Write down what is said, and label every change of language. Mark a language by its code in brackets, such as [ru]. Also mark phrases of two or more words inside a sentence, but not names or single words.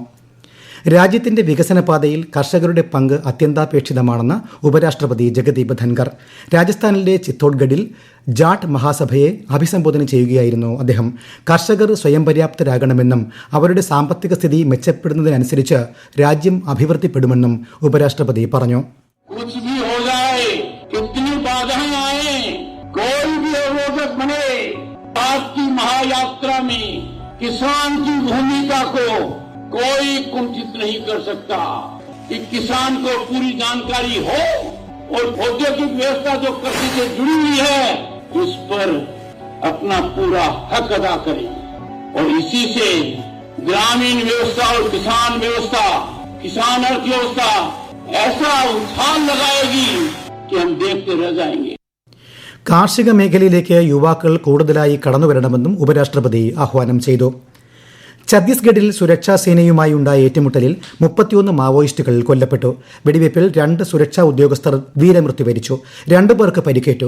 [ml] രാജ്യത്തിന്റെ വികസന പാതയിൽ കർഷകരുടെ പങ്ക് അത്യന്താപേക്ഷിതമാണെന്ന് ഉപരാഷ്ട്രപതി ജഗദീപ് ധൻകർ. രാജസ്ഥാനിലെ ചിത്തോഡ്ഗഡിൽ ജാട്ട് മഹാസഭയെ അഭിസംബോധന ചെയ്യുകയായിരുന്നു അദ്ദേഹം. കർഷകർ സ്വയം പര്യാപ്തരാകണമെന്നും അവരുടെ സാമ്പത്തിക സ്ഥിതി മെച്ചപ്പെടുന്നതിനനുസരിച്ച് രാജ്യം അഭിവൃദ്ധിപ്പെടുമെന്നും ഉപരാഷ്ട്രപതി പറഞ്ഞു. [hi] कोई कुंठित नहीं कर सकता कि किसान को पूरी जानकारी हो और औद्योगिक व्यवस्था जो कृषि से जुड़ी हुई है उस पर अपना पूरा हक अदा करे और इसी से ग्रामीण व्यवस्था और किसान अर्थव्यवस्था ऐसा उछाल लगाएगी कि हम देखते रह जाएंगे. [ml] കാർഷിക മേഖലയിലേക്ക് യുവാക്കൾ കൂടുതലായി കടന്നുവരണമെന്നും ഉപരാഷ്ട്രപതി ആഹ്വാനം ചെയ്തു. ഛത്തീസ്ഗഡിൽ സുരക്ഷാ സേനയുമായി ഉണ്ടായ ഏറ്റുമുട്ടലിൽ 31 മാവോയിസ്റ്റുകൾ കൊല്ലപ്പെട്ടു. വെടിവയ്പിൽ 2 സുരക്ഷാ ഉദ്യോഗസ്ഥർ വീരമൃത്യു വരിച്ചു. 2 പേർക്ക് പരിക്കേറ്റു.